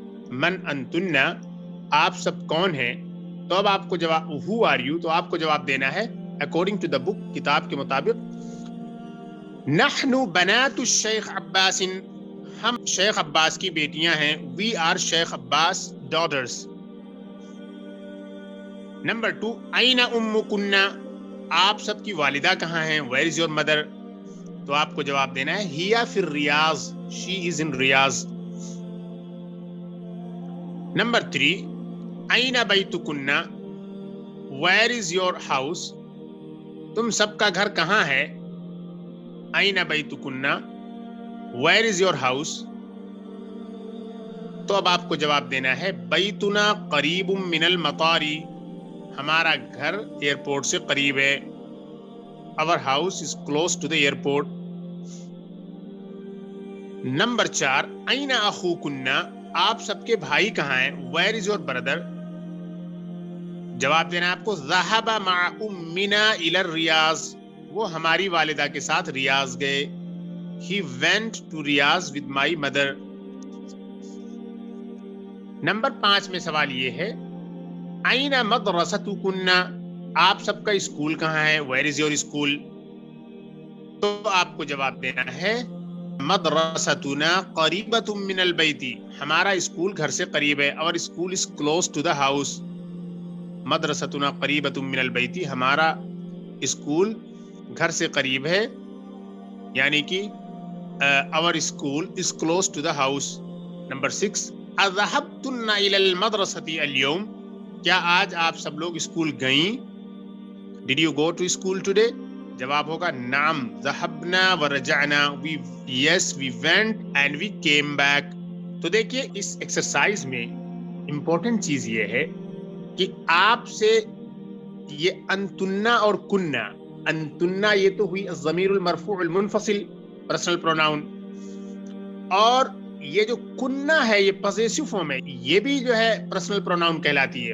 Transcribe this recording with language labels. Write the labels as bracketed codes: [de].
[ar] من انتن, [ur] آپ سب کون ہیں. تو اب آپ کو جواب [en] who are you, [ur] تو آپ کو جواب دینا ہے [en] according to the book, [ur] کتاب کے مطابق. [ar] نحن بنات الشیخ عباس, [ur] ہم شیخ عباس کی بیٹیاں ہیں. [en] we are Sheikh Abbas daughters. [ur] Number 2, [ar] این امکن, [ur] آپ سب کی والدہ کہاں ہیں. [en] where is your mother, [ur] تو آپ کو جواب دینا ہے [ar] ہی فی الریاض, [en] she is in Riyadh. [ur] Number 3, [ar] این بیتکن, [en] where is your house, [ur] تم سب کا گھر کہاں ہے. [ar] این بیتکن, [en] where is your house, [ur] تو اب آپ کو جواب دینا ہے [ar] بیتنا قریب من المطار, [ur] ہمارا گھر ایئرپورٹ سے قریب ہے. [en] our house is close to the airport. [ur] Number 4, [ar] این اخوکن, [ur] آپ سب کے بھائی کہاں ہیں. [en] where is your brother, [ur] جواب دینا آپ کو [ar] ذهب مع امنا الى الریاض, [ur] وہ ہماری والدہ کے ساتھ ریاض گئے. [en] he went to Riyadh with my mother. [ur] Number 5 میں سوال یہ ہے [ar] این مدرستکن, [ur] آپ سب کا اسکول کہاں ہے. [en] where is your school, [ur] تو آپ کو جواب دینا ہے [ar] مدرستنا قریبۃ من البیت, [ur] ہمارا اسکول گھر سے قریب ہے. [en] our school is close to the house. [ar] مدرستنا قریبۃ من البیت, [ur] ہمارا اسکول گھر سے قریب ہے, یعنی کہ [en] our school is close to the house. [ur] Number 6, [ar] اذهبتن الى المدرسة اليوم؟ [ur] کیا آج آپ سب لوگ اسکول گئیں؟ [en] Did you go to school today? [ur] جواب ہوگا [ar] نعم ذهبنا ورجعنا. [en] Yes, we went and we came back. [ur] تو دیکھیے اس ایکسرسائز میں امپورٹنٹ چیز یہ ہے کہ آپ سے یہ انتنا اور کننا، انتنا یہ تو ہوئی الضمیر المرفوع المنفصل پرسنل پروناؤن، اور یہ جو کننا ہے یہ پوزیسو فارم ہے، یہ بھی جو ہے پرسنل پروناؤن کہلاتی ہے.